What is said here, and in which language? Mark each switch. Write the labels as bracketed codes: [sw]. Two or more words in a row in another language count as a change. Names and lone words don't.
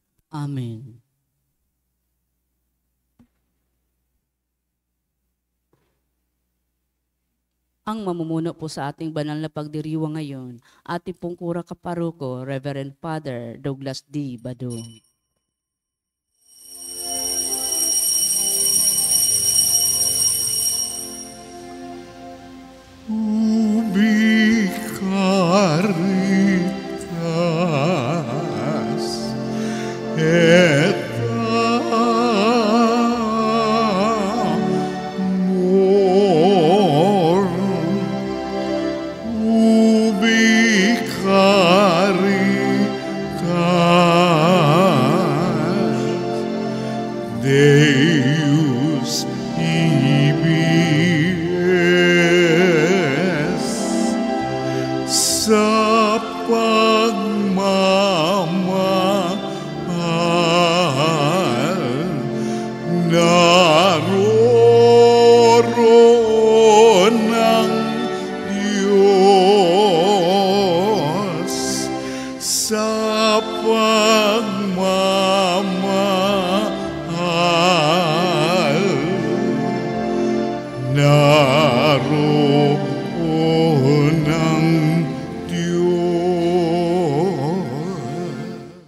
[tl] Amen. Ang mamumuno po sa ating banal na pagdiriwang ngayon, ating pong kura kaparuko, Reverend Father Douglas D. Badong. [la] Ubi caritas et amor, ubi caritas Deus [tl] ibies sa pagmamahal naroroon ng Diyos sa pagmamahal naroon ng Diyos.